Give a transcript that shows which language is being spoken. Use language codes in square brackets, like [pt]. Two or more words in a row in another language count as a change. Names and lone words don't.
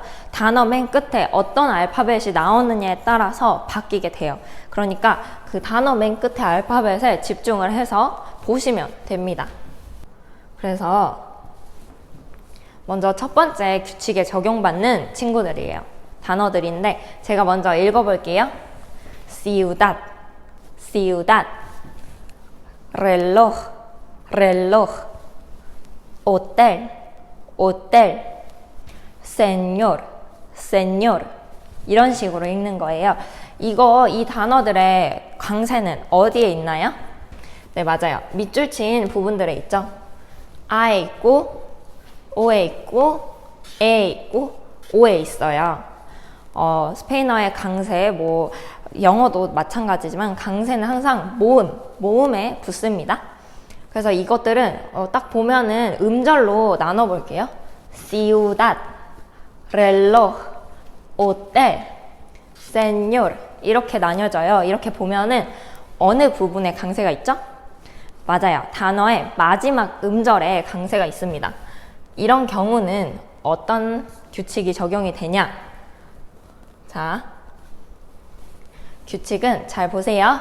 [ko] 단어 맨 끝에 어떤 알파벳이 나오느냐에 따라서 바뀌게 돼요. 그러니까 그 단어 맨 끝에 알파벳에 집중을 해서 보시면 됩니다. 그래서 먼저 첫 번째 규칙에 적용받는 친구들이에요. 단어들인데 제가 먼저 읽어볼게요. [es] ciudad, reloj, hotel, señor [ko] 이런 식으로 읽는 거예요. 이 단어들의 강세는 어디에 있나요? 네, 맞아요. 밑줄 친 부분들에 있죠. 아에 있고 오에 있고 에에 있고 오에 있어요. 스페인어의 강세, 영어도 마찬가지지만 강세는 항상 모음에 붙습니다. 그래서 이것들은 딱 보면은 음절로 나눠볼게요. [es] ciudad, reloj, hotel, señor [ko] 이렇게 나뉘어져요. 이렇게 보면은 어느 부분에 강세가 있죠? 맞아요. 단어의 마지막 음절에 강세가 있습니다. 이런 경우는 어떤 규칙이 적용이 되냐? 자, 규칙은 잘 보세요.